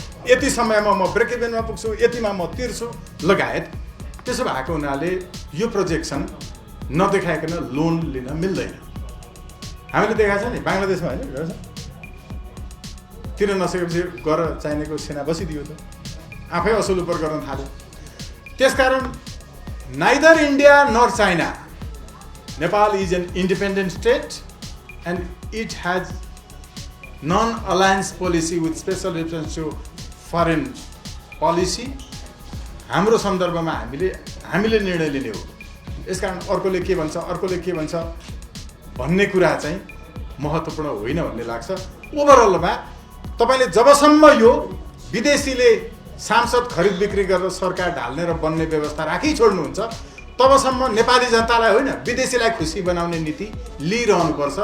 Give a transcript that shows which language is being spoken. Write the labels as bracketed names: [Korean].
[Nepali] यति समयमा म ब्रेक इभेनमा पुग्छु, यतिमा म तिर्छु लगायत। त्यसो भएको हुनाले यो प्रोजेक्सन नदेखाइकन लोन लिन मिल्दैन। हामीले देखाएको छ नि बङ्गलादेशमा होइन, तिर्न नसकेपछि गर चाहिनेको सेना बसिदियो त, आफै असुल उपर गर्न थाल्यो। त्यसकारण [English] Neither India nor China, Nepal is an independent state and it has non-alliance policy with special reference to foreign policy. [Nepali] हाम्रो सन्दर्भमा हामीले निर्णय लिने हो। यसकारण अर्कोले के भन्छ भन्ने कुरा चाहिँ महत्त्वपूर्ण होइन भन्ने लाग्छ। ओभरअलमा तपाईले जबसम्म यो विदेशीले सांसद खरिद बिक्री गरेर सरकार ढाल्ने र बन्ने व्यवस्था राखी छोड्नुहुन्छ तबसम्म नेपाली जनतालाई होइन विदेशीलाई खुसी बनाउने नीति लिइरहनुपर्छ।